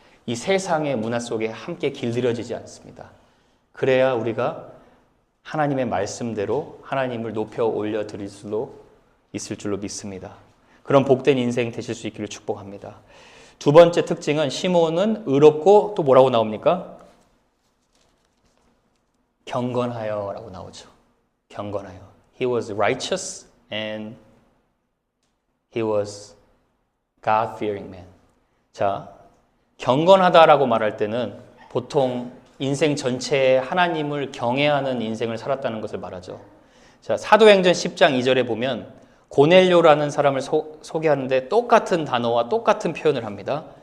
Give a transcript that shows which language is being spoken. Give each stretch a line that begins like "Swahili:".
Korean: 이 세상의 문화 속에 함께 길들여지지 않습니다. 그래야 우리가 하나님의 말씀대로 하나님을 높여 올려드릴 수도 있을 줄로 믿습니다. 그런 복된 인생 되실 수 있기를 축복합니다. 두 번째 특징은 시므온은 의롭고 또 뭐라고 나옵니까? 경건하여 라고 나오죠. 경건하여.
English: He was righteous and he was God-fearing man.
Korean: 자, 경건하다라고 말할 때는 보통 인생 전체에 하나님을 경외하는 인생을 살았다는 것을 말하죠. 자, 사도행전 10장 2절에 보면 고넬료라는 사람을 소개하는데 똑같은 단어와 똑같은 표현을 합니다.